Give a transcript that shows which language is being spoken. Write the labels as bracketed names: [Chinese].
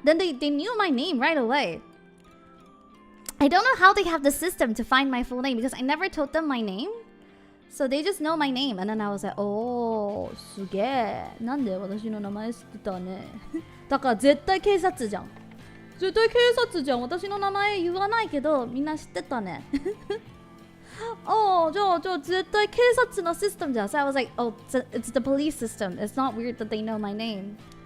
[English] Then they knew my name right away. I don't know how they have the system to find my full name because I never told them my name. So they just know my name. And then I was like, oh, [Japanese] すげえ。なんで私の名前知ってたね。だから絶対警察じゃん。絶対警察じゃん。私の名前言わないけど、みんな知ってたね。じゃあ絶対警察のシステムじゃん。 [English] So I was like, oh, it's the police system. It's not weird that they know my name.